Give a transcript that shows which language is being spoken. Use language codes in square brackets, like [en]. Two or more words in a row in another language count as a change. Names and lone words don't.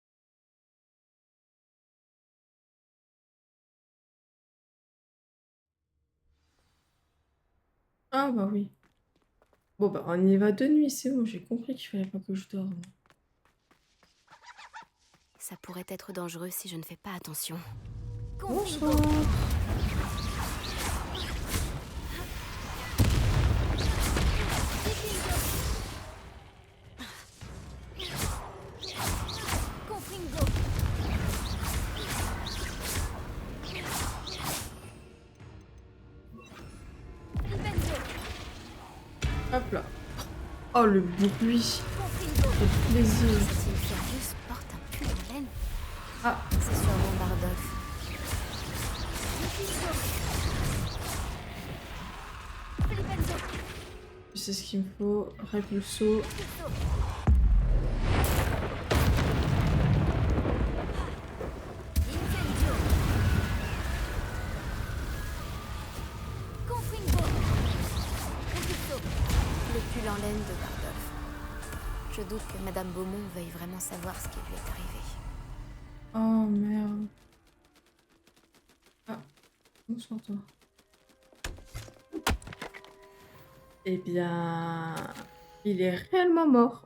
[fr] Ah bah oui. Bon bah on y va de nuit, c'est bon, j'ai compris qu'il fallait pas que je dorme. Ça pourrait être dangereux si je ne fais pas attention. Bonsoir. Confringo! Confringo! Flipenzo! Hop là. Oh le bruit. Confringo! Le plaisir. Cette Inferius porte un pull en laine. Ah, C'est sûrement Bardolph. Flipenzo! je sais ce qu'il me faut. Répulso. Incendio! Confringo! Repulso! Le pull en laine de Bardolph. Je doute que Madame Beaumont veuille vraiment savoir ce qui lui est arrivé. Oh merde. Ah, bonsoir toi. Eh bien, il est réellement mort.